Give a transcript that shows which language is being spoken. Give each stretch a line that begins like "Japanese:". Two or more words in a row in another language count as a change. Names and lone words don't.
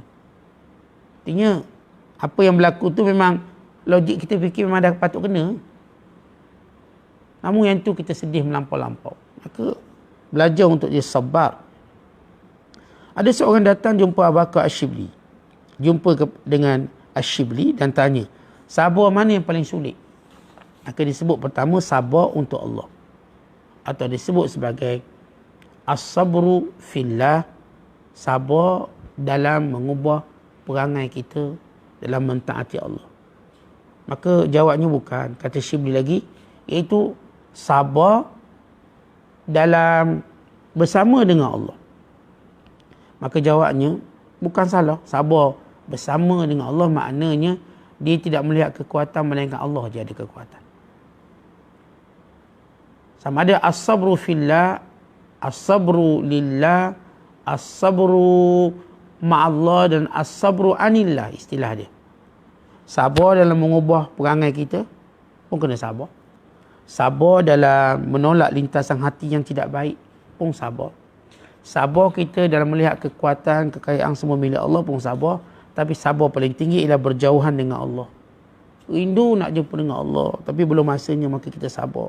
Malay: Artinya, apa yang berlaku tu memang logik kita fikir memang dah patut kena. Namun yang tu kita sedih melampau-lampau. Maka belajar untuk dia sabar. Ada seorang datang jumpa Abu Bakar Ash-Shibli. Jumpa dengan Ash-Shibli dan tanya, sabar mana yang paling sulit? Maka disebut pertama sabar untuk Allah. Atau disebut sebagai
Arabic: الصبر في الله,
Malay: sabar dalam mengubah perangai kita dalam mentaati Allah. Maka jawabnya bukan, kata Shibli lagi, iaitu sabar dalam bersama dengan Allah. Maka jawabnya bukan salah. Sabar bersama dengan Allah maknanya dia tidak melihat kekuatan, melainkan Allah je ada kekuatan. Sama ada
Arabic: الصبر في الله، الصبر لله، الصبر مع الله dan الصبر عن الله,
Malay: istilah dia. Sabar dalam mengubah perangai kita pun kena sabar. Sabar dalam menolak lintasan hati yang tidak baik pun sabar. Sabar kita dalam melihat kekuatan, kekayaan semua milik Allah pun sabar. Tapi sabar paling tinggi ialah berjauhan dengan Allah. Rindu nak jumpa dengan Allah, tapi belum masanya, maka kita sabar.